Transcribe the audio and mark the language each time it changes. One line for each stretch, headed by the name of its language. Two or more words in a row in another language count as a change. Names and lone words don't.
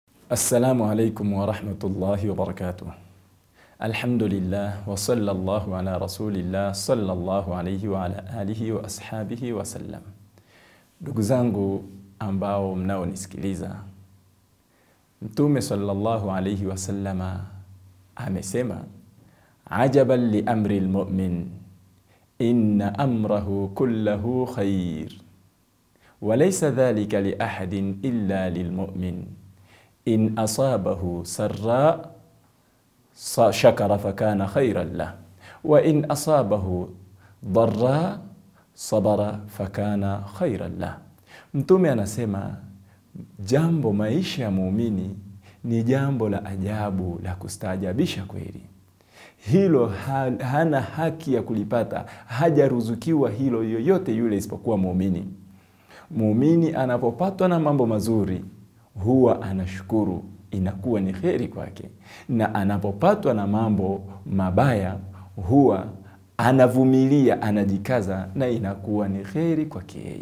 Arabic: السلام عليكم ورحمة الله وبركاته. الحمد لله وصلى الله على رسول الله صلى الله عليه وعلى آله وأصحابه وسلم.
Swahili: Ndugu zangu ambao mnaonisikiliza, Mtume
Arabic: صلى الله عليه وسلم
Swahili: amesema,
Arabic: عجبا لأمر المؤمن إن أمره كله خير وليس ذلك لأحد إلا للمؤمن إن أصابته سراء شكر فكان خيرا له وإن أصابته ضراء صبر فكان خيرا له.
Swahili: Mtume anasema jambo maisha ya muumini ni jambo la ajabu la kustaajabisha kweli. Hilo hana haki ya kulipata, hajaruzukiwa hilo yoyote yule isipokuwa muumini. Muumini anapopatwa na mambo mazuri huwa anashukuru, inakuwa ni kheri kwake, na anapopatwa na mambo mabaya huwa anavumilia, anajikaza, na inakuwa ni kheri kwake yeye.